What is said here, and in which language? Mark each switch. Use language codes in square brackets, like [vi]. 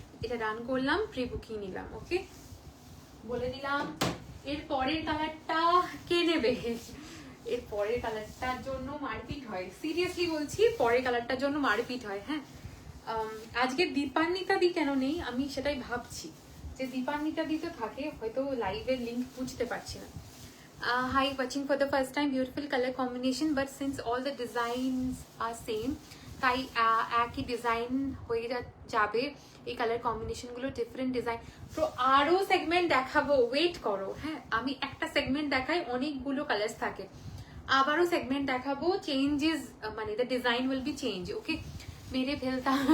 [bn] এটা ডান করলাম, pre booking নিলাম। ওকে, বলে দিলাম এর পরের কালারটা কে নেবে। এর পরের কালারটার জন্য মারপিট হয়, সিরিয়াসলি বলছি, পরের কালারটার জন্য মারপিট হয়। হ্যাঁ, আজকে দীপান্বিতা দি কেন নেই আমি সেটাই ভাবছি, যে দীপান্বিতা দি তো থাকে, হয়তো লাইভের লিঙ্ক বুঝতে পারছি না। [en] Hi, watching for the first time, beautiful color combination, but since all the designs are same, [bn] তাই একই ডিজাইন হয়ে যাবে। এই কালার কম্বিনেশন গুলো ডিফারেন্ট ডিজাইন, তো আরো সেগমেন্ট দেখাবো, ওয়েট করো। হ্যাঁ, আমি একটা সেগমেন্ট দেখাই, অনেকগুলো কালার্স থাকে, আবারও সেগমেন্ট দেখাবো, চেঞ্জেস মানে [en] The design will be change. [bn] ওকে, মেরে ফেলতা।